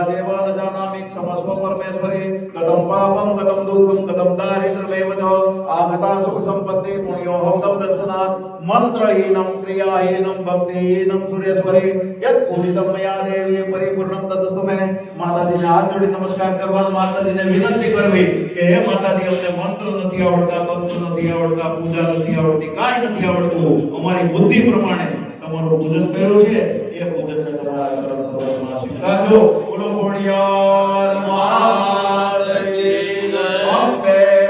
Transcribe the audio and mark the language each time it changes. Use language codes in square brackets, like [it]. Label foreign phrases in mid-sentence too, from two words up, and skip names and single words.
[sa] देव न जानामि क्षमस्व परमेश्वरी कथं पापं कथं दुःखं कथं दारिद्र्यमेव च आगता सुख संपत्ति पुण्योऽहं तव दर्शनात् मंत्रहीनं क्रियाहीनं भक्तिहीनं सुरेश्वरी यत् पूजितं मया देवी परिपूर्णं तदस्तु मे [gu] માતાજીને હાથ જોડી નમસ્કાર કરવાનો માતાજીને વિનંતી કરવી કે હે માતાજી અમને મંત્ર નથી આવડતા તંત્ર નથી આવડતા પૂજા નથી આવડતી કાંઈ નથી આવડતું અમારી બુદ્ધિ પ્રમાણે તમારું પૂજન કર્યું છે એ પૂજનને તમારા કરમ સ્વીકારજો બોલો ખોડિયાર [hi] मात की जय [gu] અંબે